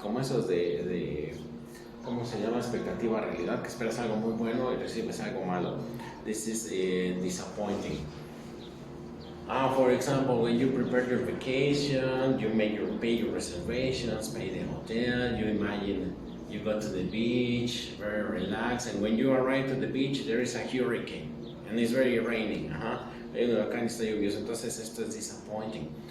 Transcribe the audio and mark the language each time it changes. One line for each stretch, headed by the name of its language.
Spanish: Como esos de ¿cómo se llama? Expectativa realidad, que esperas algo muy bueno y recibes algo malo.
English: This is disappointing. For example, when you prepare your vacation, you pay your reservations, pay the hotel, you imagine you go to the beach, very relaxed, and when you arrive to the beach, there is a hurricane, and it's very raining.
Spanish: Hay un huracán y está lluvioso, entonces esto es disappointing.